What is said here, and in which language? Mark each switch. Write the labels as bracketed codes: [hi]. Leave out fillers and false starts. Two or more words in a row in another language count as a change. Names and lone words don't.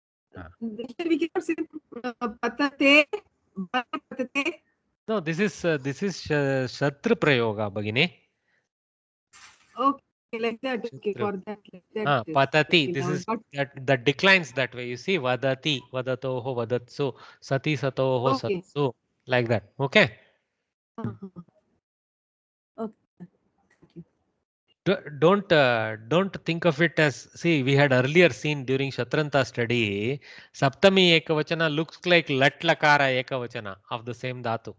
[en] We cannot say patate, patate. No, this is [sa] Shatru Prayoga, [en] Bhagini. Okay, like that. Okay, for that, like that. Patati. Okay, This now is not- that declines that way. You see, [sa] vadati, vadatoho, vadatsu, sati, satoho, [en] Okay. satsu, like that. Okay. Don't think of it as, see, we had earlier seen during Shatranta study, [sa] Saptami Ekavachana [en] looks like [sa] Lat Lakara Ekavachana [en] of the same dhatu.